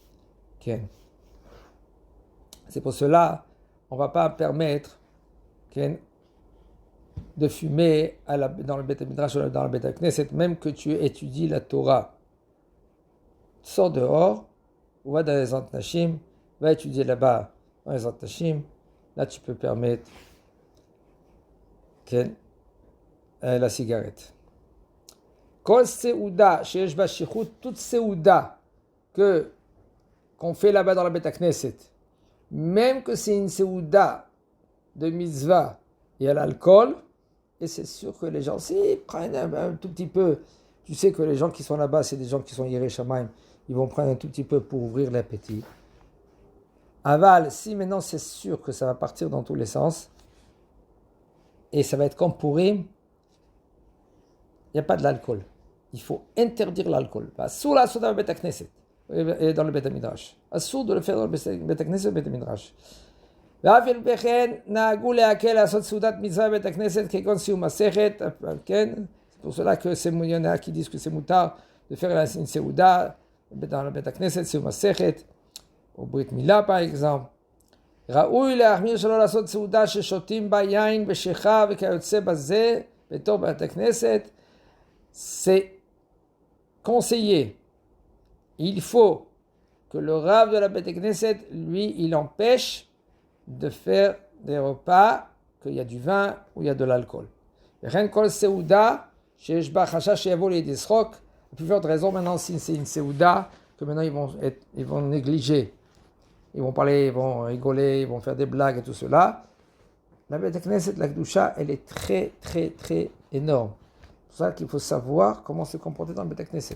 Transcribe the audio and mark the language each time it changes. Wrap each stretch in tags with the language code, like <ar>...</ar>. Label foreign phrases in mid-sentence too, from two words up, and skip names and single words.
<fr>C'est pour cela on ne va pas permettre de fumer dans le</fr> <he>בית מדרש</he> <fr>ou dans le</fr> <he>בית כנסת,</he> <fr>même que tu étudies la Torah. Sors dehors, ou va dans les Antnashim, va étudier là-bas dans les Antnashim, là tu peux permettre la cigarette.</fr> <he>כל סעודה שיש בה שחוק,</he> <fr>toute Seuda qu'on fait là-bas dans le</fr> <he>בית כנסת,</he> <fr>même que c'est une Seuda de mitzvah et à l'alcool, et c'est sûr que les gens, s'ils prennent un tout petit peu, tu sais que les gens qui sont là-bas, c'est des gens qui sont</fr> <he>יראי שמים,</he> <fr>ils vont prendre un tout petit peu pour ouvrir l'appétit. Aval, si maintenant c'est sûr que ça va partir dans tous les sens, et ça va être comme Purim, il n'y a pas de l'alcool. Il faut interdire l'alcool. Assour la soda</fr> <he>בית כנסת,</he> <fr>et dans le</fr> <he>בית מדרש.</he> <fr>Assour de le faire dans le</fr> <he>בית כנסת</he> <fr>et le</fr> <he>בית מדרש. ואף על פי כן נהגו להקל לעשות סעודת מצווה בבית הכנסת כגון סיום מסכת,</he> <fr>c'est pour cela que il y en a qui disent que c'est moutar de faire une סעודה dans le</fr> <he>בית הכנסת, סיום מסכת, או ברית מילה</he> <fr>par exemple.</fr> <he>ראוי להחמיר שלא לעשות סעודה ששותים בה יין ושיכה וכיוצא בזה בתור בית הכנסת,</he> <fr>c'est conseillé. Il faut que le Rav de la</fr> <he>בית כנסת,</he> <fr>lui, il empêche de faire des repas qu'il y a du vin ou il y a de l'alcool.</fr> <he>וכן כל סעודה שיש בה חשש שיבוא לידי שחוק,</he> <fr>la plus forte raison maintenant si c'est une סעודה que maintenant ils vont négliger, ils vont parler, ils vont rigoler, ils vont faire des blagues et tout cela. La</fr> <he>בית כנסת,</he> <fr>la Kedusha, elle est très très très énorme. C'est pour ça qu'il faut savoir comment se comporter dans la</fr> <he>בית כנסת.</he>